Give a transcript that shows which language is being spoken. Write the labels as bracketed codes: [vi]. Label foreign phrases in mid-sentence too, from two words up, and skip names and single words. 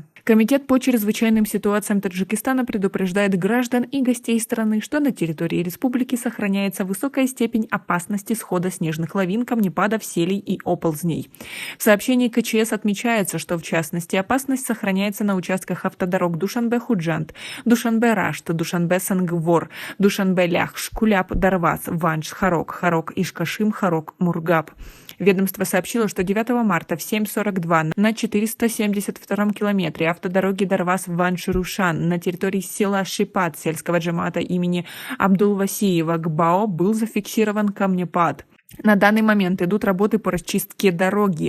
[ru] Комитет по чрезвычайным ситуациям Таджикистана предупреждает граждан и гостей страны, что на территории республики сохраняется высокая степень опасности схода снежных лавин, камнепадов, селей и оползней. В сообщении КЧС отмечается, что в частности опасность сохраняется на участках автодорог Душанбе-Худжанд, Душанбе-Рашт, Душанбе-Сангвор, Душанбе-Ляхш, Куляп-Дарваз, Ванш, Харок, Харок-Ишкашим, Харок-Мургаб. Ведомство сообщило, что 9 марта в 7:42 на 472 километре автодороги Дарваз-Ванш-Рушан на территории села Шипат сельского джамата имени Абдулвасиева Гбао был зафиксирован камнепад. На данный момент идут работы по расчистке дороги.